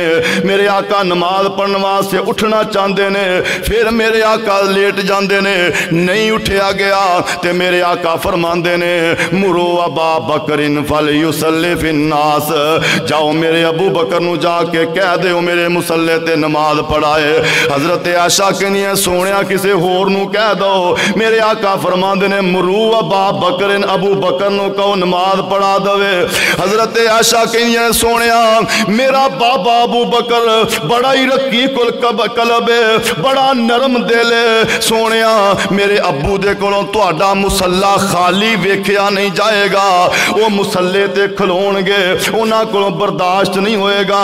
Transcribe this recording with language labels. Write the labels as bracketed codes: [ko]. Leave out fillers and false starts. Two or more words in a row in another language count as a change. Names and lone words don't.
[pa] میرے آقا نماز پڑھنے واسطے اٹھنا چاہتے نے، پھر میرے آقا لیٹ جاتے نے، نہیں اٹھیا گیا تے میرے آقا فرماندے نے [ar] مروا أبا بكر فليصل بالناس, [pa] جاؤ میرے ابو بکر نوں جا کے کہہ دو میرے مصلے تے نماز پڑھائے. حضرت عائشہ کہندیاں سوہنیا کسی ہور نوں کہہ دو. میرے آقا فرماندے نے [ar] مروا أبا بكر [pa] ابو بکر نوں کہو نماز پڑھا دوے. حضرت عائشہ کہندیاں سوہنیا میرا بابا ابو بکر بڑا ہی [ar] رقيق القلب [pa] ہے، بڑا نرم دل ہے. سوہنیا میرے ابو دے کولوں تہاڈا مصلا خالی ویکھیا نہیں جائے گا، او مصلے تے کھلوݨگے، اوہناں کولوں برداشت نہیں ہوئے گا.